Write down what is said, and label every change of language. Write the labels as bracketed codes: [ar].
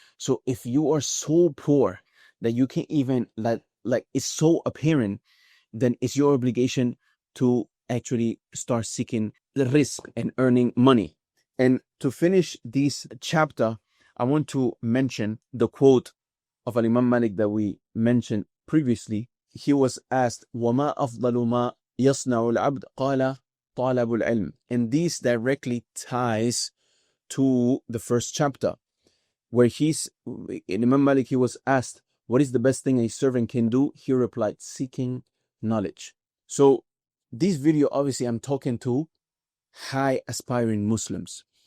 [en] So if you are so poor that you can't even like it's so apparent, then it's your obligation to actually start seeking the rizq and earning money. And to finish this chapter, I want to mention the quote of Imam Malik that we mentioned previously. He was asked, [ar] وَمَا أَفْضَلُ مَا يَصْنَعُ الْعَبْدِ قَالَ طَالَبُ الْعِلْمِ. [en] And this directly ties to the first chapter, where Imam Malik, he was asked, what is the best thing a servant can do? He replied, seeking knowledge. So this video, obviously, I'm talking to high aspiring Muslims.